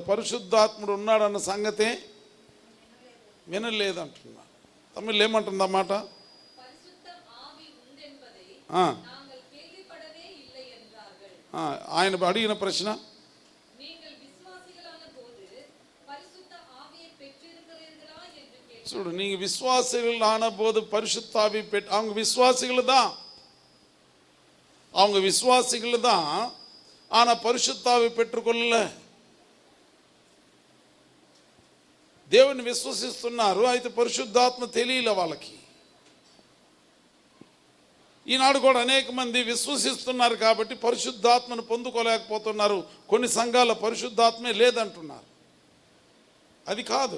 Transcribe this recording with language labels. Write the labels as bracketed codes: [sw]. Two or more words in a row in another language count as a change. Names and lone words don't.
[te] పరిశుద్ధాత్ముడు ఉన్నాడన్న సంగతే వినలేదంటున్నారు. తమిళ్ ఏమంటుందన్నమాట? ఆయన అడిగిన ప్రశ్న, చూడు, [ta] நீங்க விசுவாசிகள் ஆன போது பரிசுத்த ஆவி பெற்று, அவங்க விசுவாசிகள் தான், ஆனா பரிசுத்த ஆவி பெற்றுக்கொள்ளல. [te] దేవుని విశ్వసిస్తున్నారు, అయితే పరిశుద్ధాత్మ తెలియలే వాళ్ళకి. ఈనాడు కూడా అనేక మంది విశ్వసిస్తున్నారు కాబట్టి పరిశుద్ధాత్మను పొందుకోలేకపోతున్నారు. కొన్ని సంఘాల పరిశుద్ధాత్మే లేదంటున్నారు. అది కాదు.